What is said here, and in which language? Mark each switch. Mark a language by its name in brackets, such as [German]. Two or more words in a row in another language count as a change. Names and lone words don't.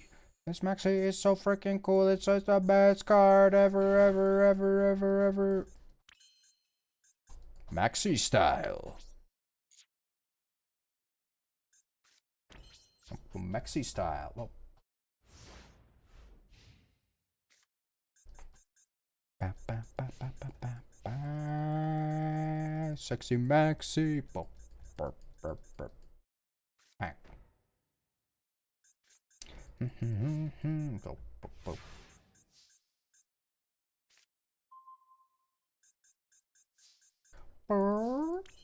[English] This Maxi is so freaking cool. It's just the best card ever, ever, ever, ever, ever. Maxi style. Maxi style. Oh. Ba, ba, ba, ba, ba, ba, ba. Sexy Maxi. Bo, burp, burp, burp. Bang. Go, bo, bo. Burp.